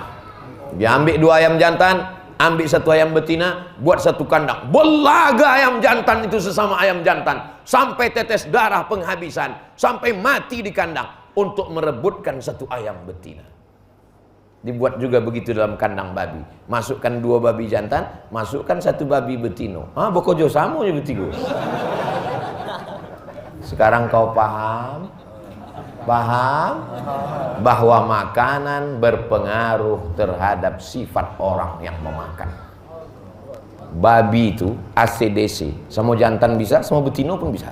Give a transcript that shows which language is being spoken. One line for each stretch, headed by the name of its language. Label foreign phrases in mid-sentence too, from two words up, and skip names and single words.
Indonesian: Dia ambil 2 ayam jantan, ambil 1 ayam betina, buat 1 kandang. Belaga ayam jantan itu sesama ayam jantan, sampai tetes darah penghabisan, sampai mati di kandang untuk merebutkan 1 ayam betina. Dibuat juga begitu dalam kandang babi. Masukkan 2 babi jantan, masukkan 1 babi betino.
Minangkabau: Ah, bokojo samo je betigo.
Indonesian: Sekarang kau paham? Paham bahwa makanan berpengaruh terhadap sifat orang yang memakan. Babi itu ACDC, sama jantan bisa, sama betino pun bisa.